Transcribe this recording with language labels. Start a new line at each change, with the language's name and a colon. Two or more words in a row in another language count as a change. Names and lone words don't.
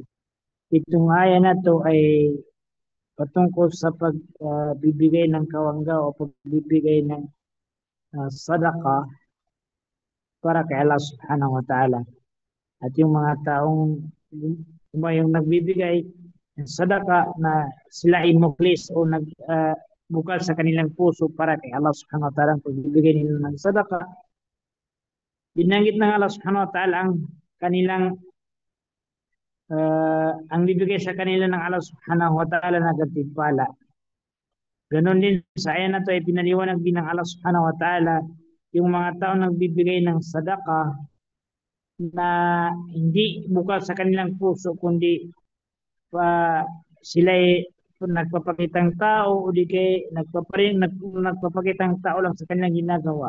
Filipino: Itong aya na to ay patungkol sa pagbibigay ng kawangga o pagbibigay ng sadaka para kay Allah
Arabic: سبحانه وتعالى.
Filipino: At yung mga taong yung nagbibigay ng sadaka na sila ay muklis o bukal sa kanilang puso para kay Allah
Arabic: سبحانه وتعالى
Filipino: ang pagbibigay nila ng sadaka. Binanggit ng Allah
Arabic: سبحانه وتعالى
Filipino: ang kanilang ang bibigay sa kanila ng Allah
Arabic: سبحانه وتعالى
Filipino: na gantimpala. Ganon din sa ayan na to ay pinaliwanag din ng Allah
Arabic: سبحانه وتعالى
Filipino: yung mga tao nagbibigay ng sadaka na hindi bukal sa kanilang puso kundi pa sila ay nagpapakitang tao o di kay nagpapakitang tao lang sa kanilang ginagawa.